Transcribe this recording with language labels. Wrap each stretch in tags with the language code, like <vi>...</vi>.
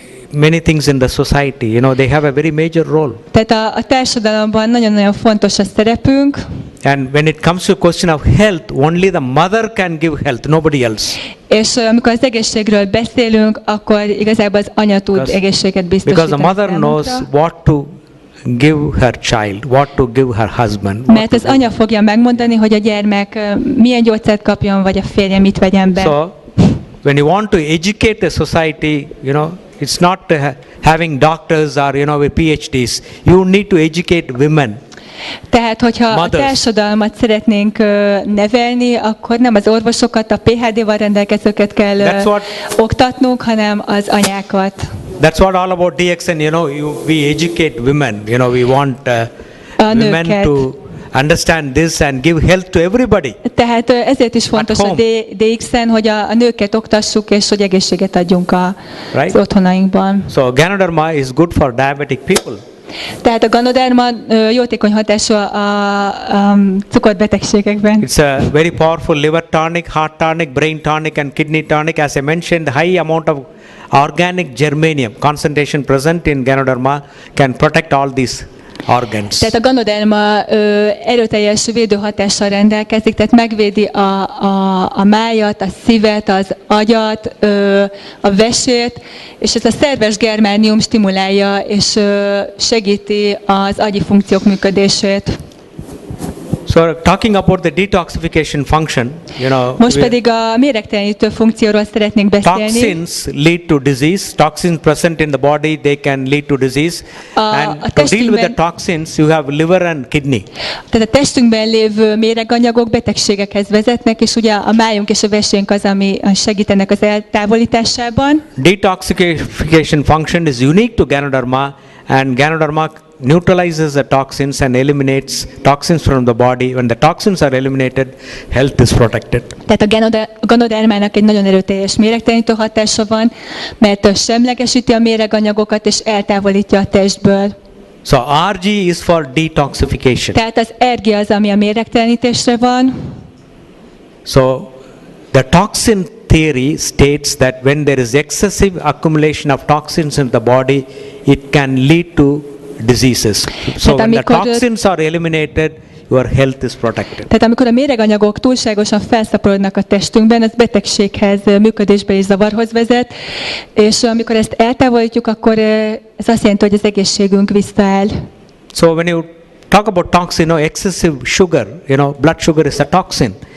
<en>Many things in the society, they have a very major role.</en> <hu>Tehát a társadalomban nagyon-nagyon fontos a szerepünk.</hu> <en>And when it comes to a question of health, only the mother can give health, nobody else.</en> <hu>És amikor az egészségről beszélünk, akkor igazából az anya tud egészséget biztosítani.</hu> <en>Because the mother knows what to give her child, what to give her husband.</en> <hu>Mert az anya fogja megmondani, hogy a gyermek milyen gyógyszert kapjon, vagy a férje mit vegyen be.</hu> <en>So, when you want to educate a society, it's not having doctors or with PhDs. You need to educate women.</en> <hu>Tehát, hogyha a társadalmat szeretnénk nevelni, akkor nem az orvosokat, a PhD-val rendelkezőket kell oktatnunk, hanem az anyákat.</hu> <en>That's what all about DXN, we educate women, we want women to understand this and give health to everybody.</en> <hu>Tehát ezért is fontos a DXN, hogy a nőket oktassuk, és hogy egészséget adjunk az otthonainkban.</hu> <en>So Ganoderma is good for diabetic people.</en> <hu>Tehát a Ganoderma jótékony hatású a cukorbetegségekben.</hu> <en>It's a very powerful liver tonic, heart tonic, brain tonic and kidney tonic. As I mentioned, high amount of organic germanium concentration present in Ganoderma can protect all these organs.</en> <hu>Tehát a Ganoderma erőteljes védőhatással rendelkezik, tehát megvédi a májat, a szívet, az agyat, a vesét, és ez a szerves germánium stimulálja és segíti az agyi funkciók működését.</hu> <en>So talking about the detoxification function,</en> <hu>most pedig a méregtelenítő funkcióról szeretnék beszélni.</hu> <en>Toxins lead to disease. Toxins present in the body, they can lead to disease. And to deal with the toxins, you have liver and kidney.</en> <hu>Tehát a testünkben lévő méreganyagok betegségekhez vezetnek, és ugye a májunk és a vesénk az, ami segítenek az eltávolításában.</hu> <en>Detoxification function is unique to Ganoderma, and Ganoderma neutralizes the toxins and eliminates toxins from the body. When the toxins are eliminated, health is protected.</en> <hu>Tehát a Ganodermának egy nagyon erőteljes méregtelenítő hatása van, mert semlegesíti a méreganyagokat és eltávolítja a testből.</hu> <en>So RG is for detoxification.</en> <hu>Tehát az RG az, ami a méregtelenítésre van.</hu> <en>So the toxin theory states that when there is excessive accumulation of toxins in the body, it can lead to diseases. So when the toxins are eliminated, your health is protected.</en> <hu>Tehát amikor a méreganyagok túlságosan felszaporodnak a testünkben, ez betegséghez, működésbeli zavarhoz vezet, és amikor ezt eltávolítjuk, akkor ez azt jelenti, hogy az egészségünk visszaáll.</hu> <en>So when you talk about toxin, excessive sugar, blood sugar is a toxin.</en>